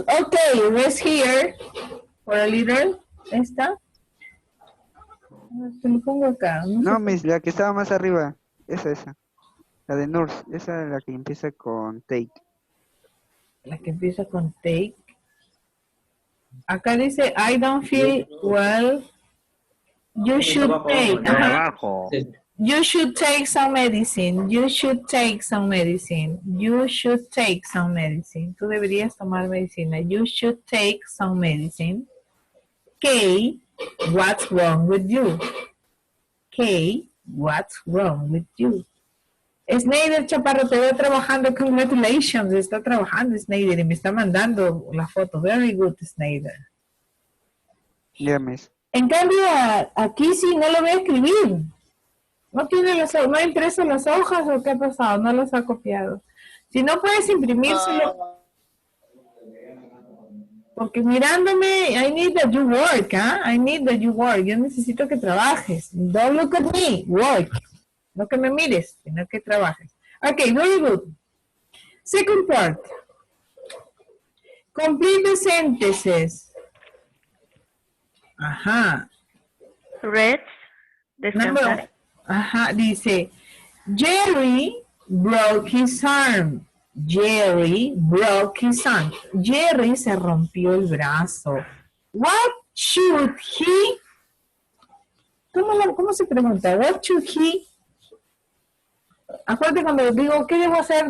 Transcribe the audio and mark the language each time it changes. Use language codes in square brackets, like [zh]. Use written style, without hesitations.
[en] Okay, rest here for a little. [es] ¿Esta? Te lo pongo acá. No, Miss, la que estaba más arriba. Esa. La de North, esa es la que empieza con take. La que empieza con take. Acá dice, [en] I don't feel well. You should take. You should take some medicine. You should take some medicine. You should take some medicine. [es] Tú deberías tomar medicina. [en] You should take some medicine. Kay, what's wrong with you? Kay, what's wrong with you? [es] Snyder Chaparro, te veo trabajando. Congratulations, está trabajando Snyder y me está mandando la foto. [en] Very good, Snyder. Yeah, Miss. [es] En cambio, aquí sí no lo voy a escribir. ¿No ha impreso las hojas o qué ha pasado? No las ha copiado. Si no puedes imprimírselo. Porque mirándome, [en] I need that you work, I need that you work. [es] Yo necesito que trabajes. [en] Don't look at me, work. [es] No que me mires, sino que trabajes. [en] Okay, very good. Second part. Complete the sentences. [es] Ajá. [en] Rest. [es] Descansar. Ajá, dice, [en] Jerry broke his arm. Jerry broke his arm. [es] Jerry se rompió el brazo. [en] What should he? [es] ¿Cómo se pregunta? [en] What should he? [es] Acuérdate cuando digo, ¿qué debo hacer?